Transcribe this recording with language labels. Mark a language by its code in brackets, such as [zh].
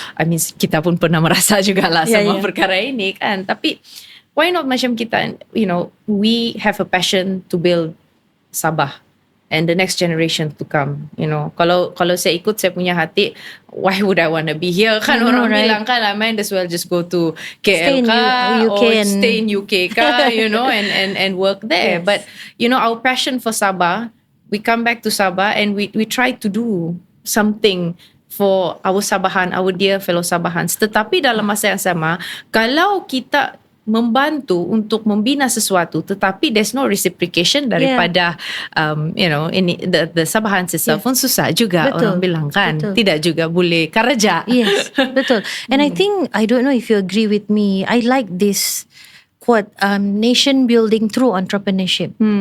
[ms] I mean, kita pun pernah merasa juga lah semua perkara ini, kan. [en] Tapi why not [ms] macam kita, [en] you know, we have a passion to build Sabah and the next generation to come, you know. [ms] Kalau saya ikut saya punya hati, [en] why would I want to be here, [ms] kan? Orang bilang kan, [en] I might as well just go to KL stay in UK ka, you know, and work there. But you know, our passion for Sabah, we come back to Sabah and we try to do something for our Sabahan, our dear fellow Sabahans. [ms] Tetapi dalam masa yang sama, kalau kita membantu untuk membina sesuatu, tetapi [en] there's no reciprocation [ms] daripada you know, ini the Sabahans itself pun susah juga. Orang bilang kan, tidak juga boleh kerja. Yes, betul. [en] And I think, I don't know if you agree with me, I like this quote, nation building through entrepreneurship.